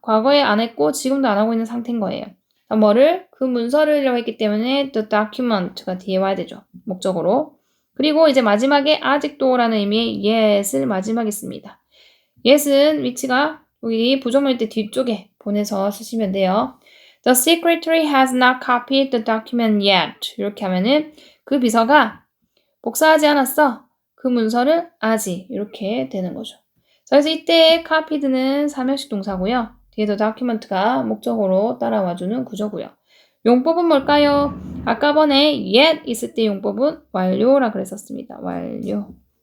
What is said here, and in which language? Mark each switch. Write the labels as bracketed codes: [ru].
[ko] 과거에 안 했고 지금도 안 하고 있는 상태인 거예요. 뭐를? 그 문서를이라고 했기 때문에 the document가 뒤에 와야 되죠. 목적으로. 그리고 이제 마지막에 아직도라는 의미의 yes을 마지막에 씁니다. yes은 위치가 여기 부정문일 때 뒤쪽에 보내서 쓰시면 돼요. [en] The secretary has not copied the document yet. [ko] 이렇게 하면은 그 비서가 복사하지 않았어. 그 문서를 아직 이렇게 되는 거죠. 그래서 이때 copied는 삼형식 동사고요. 뒤에도 document가 목적으로 따라와주는 구조고요. 용법은 뭘까요? 아까 번에 yet 있을 때 용법은 완료라 그랬었습니다. 완료.